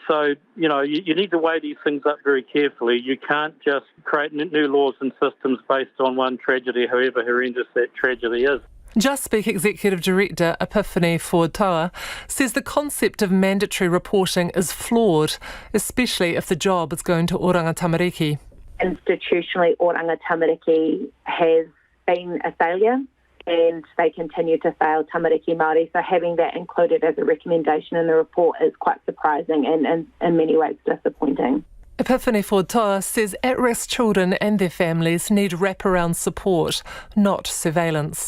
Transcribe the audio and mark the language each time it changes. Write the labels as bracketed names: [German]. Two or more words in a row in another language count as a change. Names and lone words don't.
[English] So, you need to weigh these things up very carefully. You can't just create new laws and systems based on one tragedy, however horrendous that tragedy is. Just Speak Executive Director Epiphany Ford-Toa says the concept of mandatory reporting is flawed, especially if the job is going to oranga tamariki. Institutionally, oranga tamariki has been a failure and they continue to fail [Māori] tamariki Māori. [English] So having that included as a recommendation in the report is quite surprising and in many ways disappointing. Epiphany Ford-Toa says at-risk children and their families need wraparound support, not surveillance.